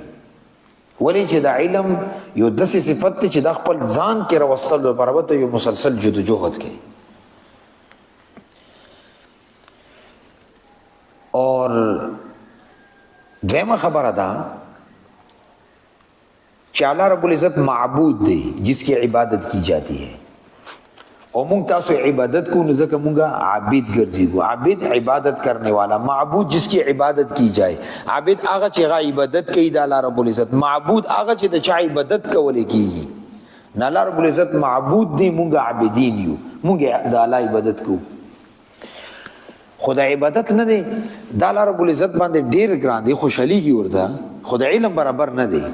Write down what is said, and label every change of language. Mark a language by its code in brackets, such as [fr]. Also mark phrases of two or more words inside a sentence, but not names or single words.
[ps] ولې چې دا علم یو داسې صفت دی چې دا خپل ځان کې راوستلو دپاره به ته یو مسلسل جدوجهد کوي. اور دویمه خبره ده چې الله رب العزت معبود دی [ur] جس کی عبادت کی جاتی ہے. [ps] اور مونږ تاسو عبادت کو، نو ځکه مونږ عابد ګرځېږو. [ur] عابد عبادت کرنے والا، معبود جس کی عبادت کی جائے. [ps] عابد هغه چې هغه عبادت کوي د الله رب العزت، معبود هغه چې د چا عبادت کولی کېږي. نه، الله رب العزت معبود دی، مونږ عابدین یو، مونږ د الله عبادت کوو. خو د عبادت نه دی، د الله رب العزت باندې ډېر ګران دی، خوشحالېږي ورته، خو د علم برابر نه دی.